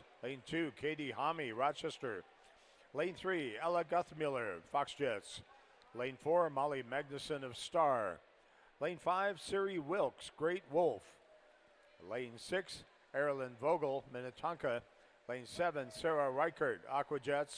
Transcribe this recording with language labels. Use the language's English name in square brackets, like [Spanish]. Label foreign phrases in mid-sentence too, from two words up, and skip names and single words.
[English] Lane 2, Katie Hami, Rochester. Lane 3, Ella Guthmiller, Foxjets. Lane 4, Molly Magnuson of Star. Lane 5, Siri Wilkes, Great Wolf. Lane 6, Erilyn Vogel, Minnetonka. Lane 7, Sarah Reichert, Aquajets.